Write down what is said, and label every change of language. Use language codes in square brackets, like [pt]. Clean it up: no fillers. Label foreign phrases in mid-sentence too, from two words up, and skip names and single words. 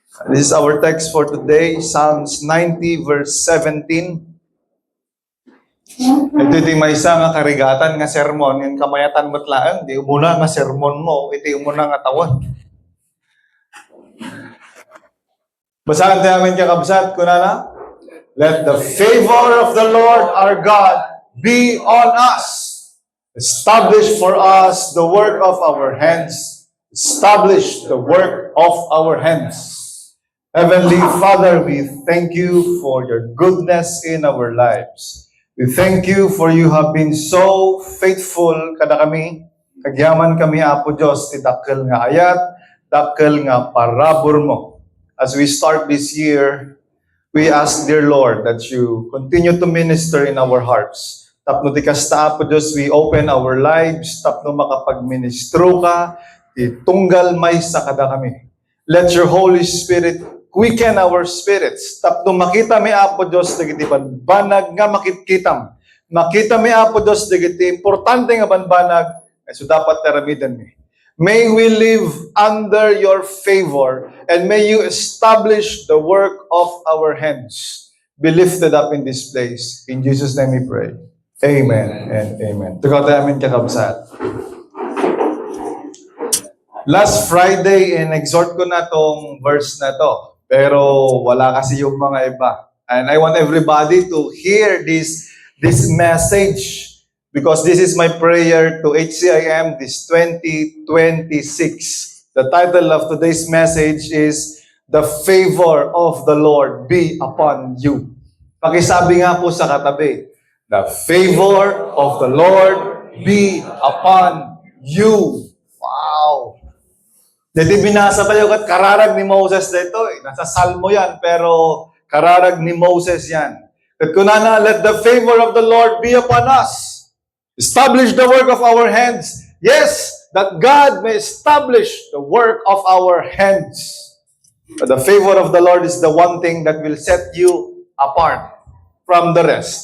[en] This is our text for today, Psalms 90 verse 17. [ilo] Ito yung may isa nga karigatan nga sermon, yung kamayatan matlaan, di umuna nga sermon mo, ito yung umuna nga tawon. Basahan tayo namin kakabsat, kunana. [en] Let the favor of the Lord our God be on us. Establish for us the work of our hands. Establish the work of our hands. Heavenly Father, we thank you for your goodness in our lives. We thank you for you have been so faithful [ilo] kada kami. Kagyaman kami, Apo Diyos, ti dakkel nga ayat, dakkel nga parabor mo. [en] As we start this year, we ask, dear Lord, that you continue to minister in our hearts. [ilo] Tapno ti kasta, Apo Diyos, [en] we open our lives. [ilo] Tapno makapagministro ka, itunggal may sa kada kami. [en] Let your Holy Spirit quicken our spirits. [ilo] Tapno makita mi, Apo Diyos, dagiti banbanag nga makitkitam. Makita mi, Apo Diyos, dagiti importante nga banbanag, so dapat teramidan mi. [en] May we live under your favor, and may you establish the work of our hands. Be lifted up in this place. In Jesus' name we pray. Amen and amen. [ilo] Tugaw tayo amin kakabsat. [en] Last Friday, [tl] in-exhort ko na tong verse na to. Pero wala kasi yung mga iba. [en] And I want everybody to hear this message. Because this is my prayer to HCIM this 2026. The title of today's message is, The Favor of the Lord Be Upon You. [tl] Pakisabi nga po sa katabi, [en] The favor of the Lord be upon you. [ilo] Wow! Dito binasa tayo kat kararag ni Moses dito. [tl] Nasa Salmo yan, pero kararag ni Moses yan. [ilo] At kunana, [en] let the favor of the Lord be upon us. Establish the work of our hands. Yes, that God may establish the work of our hands. But the favor of the Lord is the one thing that will set you apart from the rest.